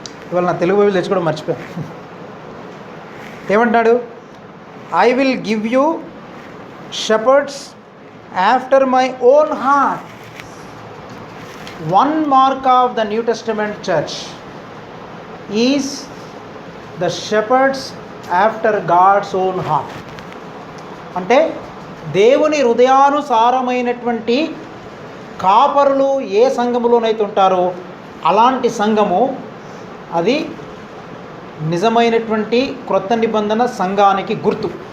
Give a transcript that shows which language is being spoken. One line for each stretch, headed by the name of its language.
Telugu: ఇవాళ నా తెలుగు బైబిల్ తెచ్చుకోవడం మర్చిపోయాను. ఏమంటున్నాడు?
English: I will give you shepherds after my own heart. One mark of the New Testament church is the shepherds after God's own heart.
Telugu: అంటే దేవుని హృదయానుసారమైనటువంటి కాపరులు ఏ సంఘములోనైతే ఉంటారో అలాంటి సంఘము అది నిజమైనటువంటి క్రొత్త నిబంధన సంఘానికి గుర్తు.